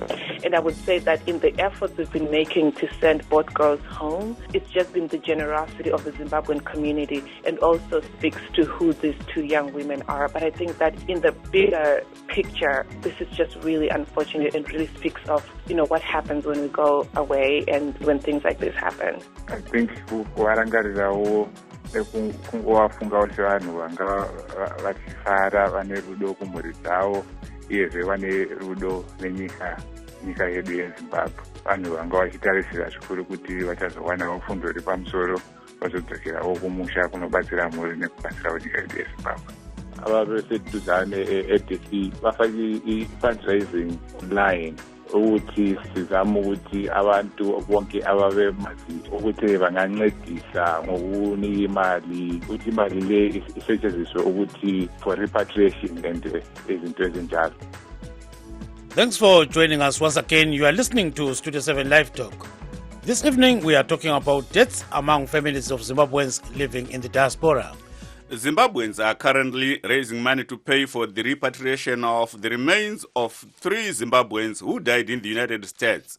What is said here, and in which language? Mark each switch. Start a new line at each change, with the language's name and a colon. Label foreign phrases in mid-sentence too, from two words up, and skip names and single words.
English: And I would say that in the efforts we've been making to send both girls home, it's just been the generosity of the Zimbabwean community and also speaks to who these two young women are. But I think that in the bigger picture, this is just really unfortunate and really speaks of, what happens when we go away and when things like this happen.
Shona: I think kungovafunga kuti vanhu vanga vachifara vane rudo kumhuri dzavo uyezve vane rudo nenyika yedu yezimbabwe. Vanhu vanga vachitarisira zvikuru kuti vachazowanawo fundo iri pamusoro vazodzokerawo kumusha kunobatsira mhuri nekubatsirawo nyika yedu yezimbabwe. Ava vese tudhane edc vafake
North Ndebele: i-fundraising online ukuthi sizama ukuthi abantu bonke ababemazi ukuthi bangancedisa ngokunika imali ukuthi imali le isetshenziswe ukuthi
English: for repatriation and
North Ndebele: izinto ezinjalo.
English: Thanks for joining us once again. You are listening to Studio 7 Live Talk. This evening we are talking about deaths among families of Zimbabweans living in the diaspora. Zimbabweans are currently raising money to pay for the repatriation of the remains of 3 Zimbabweans who died in the United States.